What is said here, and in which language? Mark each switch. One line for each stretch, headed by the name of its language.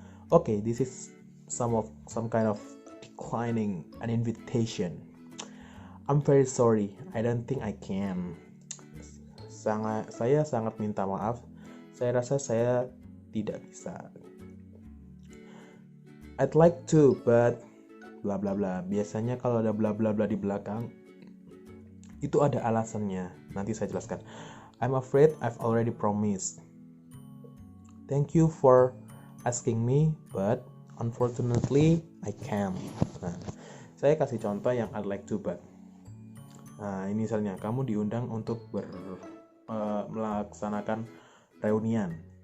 English: Okay, this is some kind of declining an invitation. I'm very sorry, I don't think I can.
Indonesian: Saya sangat minta maaf. Saya rasa saya tidak bisa.
English: I'd like to, but bla bla bla.
Indonesian: Biasanya kalau ada bla bla bla di belakang itu ada alasannya. Nanti saya jelaskan.
English: I'm afraid I've already promised. Thank you for asking me, but unfortunately I can't.
Indonesian: Nah, saya kasih contoh yang
English: I'd like to, but.
Indonesian: Nah, ini misalnya kamu diundang untuk melaksanakan reunian.